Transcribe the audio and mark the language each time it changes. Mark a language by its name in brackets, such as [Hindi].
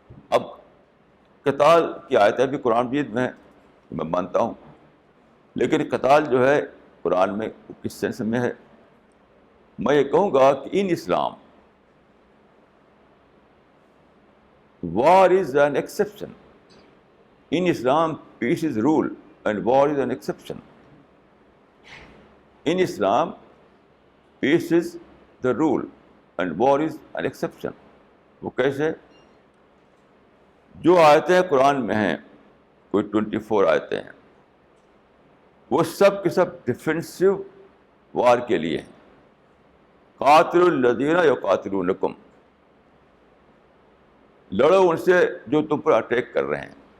[Urdu] اب قتال کی آیتیں بھی قرآن مجید میں ہے, میں مانتا ہوں, لیکن قتال جو ہے قرآن میں کس سینس میں ہے؟ میں یہ کہوں گا کہ [English] In Islam war is an exception. In Islam, peace is rule and war is an exception. In Islam, peace is the rule and war is an exception. [Urdu] وہ کیسے؟ جو آیتیں قرآن میں ہیں, کوئی 24 آیتیں ہیں, وہ سب کے سب ڈیفینسو وار کے لیے ہیں. [Arabic] قاتلوا الذین یقاتلونکم, [Urdu] لڑو ان سے جو تم پر اٹیک کر رہے ہیں.